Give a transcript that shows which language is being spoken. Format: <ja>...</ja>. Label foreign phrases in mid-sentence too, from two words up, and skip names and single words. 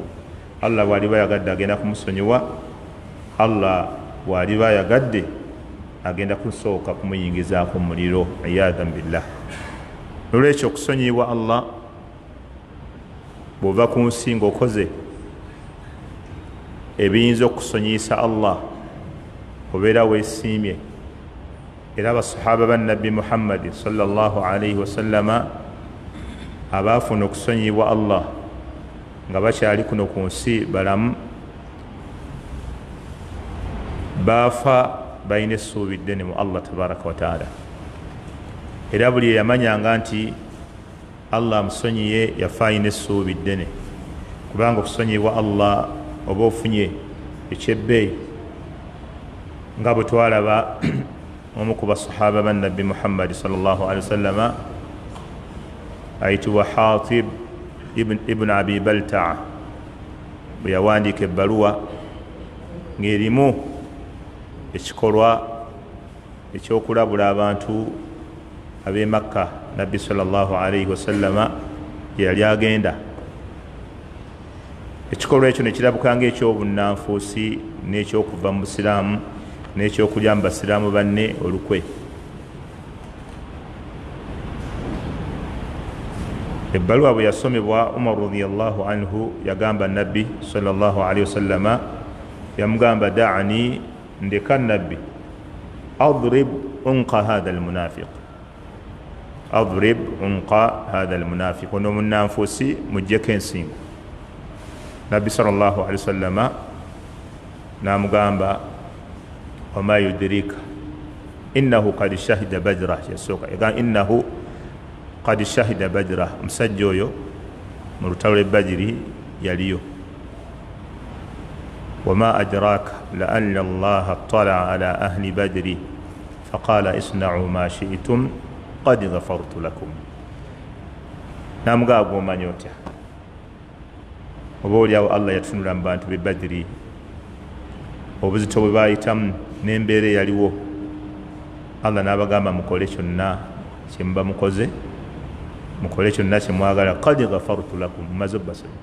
<lg>Allah bw'aliba yagadde agenda kumusonyiwa, Allah bw'aliba yagadde agenda kusooka kumuyingizaako mu muliro,</lg> <ar>عياذاً بالله.</ar> <lg>Nolwekyo okusonyiyibwa Allah bw'ova ku nsi ng'okoze ebiyinza okusonyiyisa Allah, obeera weesiimye. Era abasahaba bannabbi Muhammad</lg> <ar>صلى الله عليه وسلم</ar> <lg>abaafuna okusonyiyibwa Allah nga bakyali kuno ku nsi balamu, baafa balina essuubi ddene mu Allah</lg> <ar>تبارك وتعالى.</ar> <lg>Era buli eyamanyanga nti Allah amusonyiye yafa alina essuubi ddene, kubanga okusonyiyibwa Allah oba ofunye ekyebbeeyi nga bwe twalaba omu ku basahaba bannabbi Muhammad</lg> <ar>صلى الله عليه وسلم</ar> <lg>ayitibwa Hatib ibn Abi Balta'a, bwe yawandiika ebbaluwa ng'erimu ekikolwa ekyokulabula abantu ab'e Makka nabbi</lg> <ar>صلى الله عليه وسلم</ar> <lg>gye yali agenda. Ekikolwa ekyo ne kirabuka ng'ekyobunnanfuusi n'ekyokuva mu busiraamu n'ekyokulya mu basiraamu banne olukwe. Ebbaluwa bwe yasomebwa Umar</lg> <ar>رضي الله عنه</ar> <lg>yagamba nabbi</lg> <ar>صلى الله عليه وسلم,</ar> <lg>yamugamba da'ani, ndeka nabbi,</lg> <ar>اضرب عنق هذا المنافق, اضرب عنق هذا المنافق,</ar> <lg>ono munnanfuusi muggyeko ensingo. Nabbi</lg> <ar>صلى الله عليه وسلم</ar> <lg>n'amugamba</lg> <ar>وما يدريك إنه قد شهد بدرا,</ar> <lg>yasooka yagamba</lg> <ar>إنه قد شهد بدرا,</ar> <lg>omusajja oyo mu lutalo lw'e Badiri yaliyo.</lg> <ar>وما أدراك لعل الله اطلع على أهل بدر فقال اعملوا ما شئتم قد غفرت لكم.</ar> <lg>N'amugamba omanyi otya, oba oliawo Allah yatunula mu bantu b'e Badiri obuzito bwe baayitamu n'embeera eyaliwo, Allah n'abagamba mukole kyonna kye muba mukoze, mukole kyonna kye mwagala,</lg> <ar>قد غفرت لكم,</ar> <lg>mumaze obbasonyiwa.</lg>